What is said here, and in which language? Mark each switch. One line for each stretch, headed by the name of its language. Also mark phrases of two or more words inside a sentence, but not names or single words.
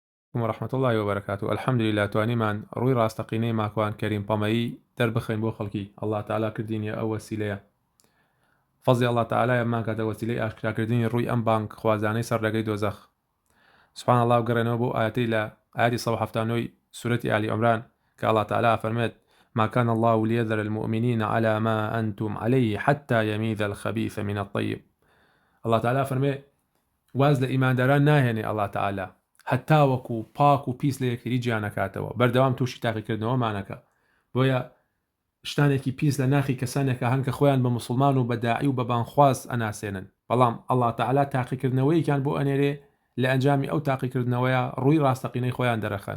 Arabic: ورحمة الله وبركاته. الحمد لله
Central Kurdish: توانيمان ڕووی ڕاستەقینەی ماکوان کەریم پەمەیی دەربخەین بۆ خەڵکی. الله تعالی کردینیە ئەو وەسیلەیە. فەزڵی الله تعالی ئەممان کاتە وەسیلەی ئاشکراکردنی ڕووی ئەم بانک خوازانەی سەرلەگەی دۆزەخ.
Arabic: سبحان الله
Central Kurdish: وگەڕێنەوە بۆ ئاەتەی لە ئاەتی 179 سورەتی آلی عمران کە الله تعالی فەرمێت
Arabic: ما كان الله ليذر المؤمنين على ما أنتم عليه حتى يميز الخبيث من الطيب.
Central Kurdish: الله تعالی فەرمێ واز لە ئیمانداران ناهێنێ الله تعالی هەتا وەکو پاک و پیس لە یەکتری گیانەکاتەوە بەردەوام تووشی تاقیکردنەوەمانەکە بۆیە شتانێکی پیس لە ناخی کەسانێکە هەنکە خۆیان بە مسلمان و بەداعی و بە بانخواز ئەناسێنن بەڵام الله تعالی تاقیکردنەوەیکیان بۆ ئەنێرێ لە ئەنجامی ئەو تاقیکردنەوەیە ڕووی ڕاستەقینەی خۆیان دەرەخەن.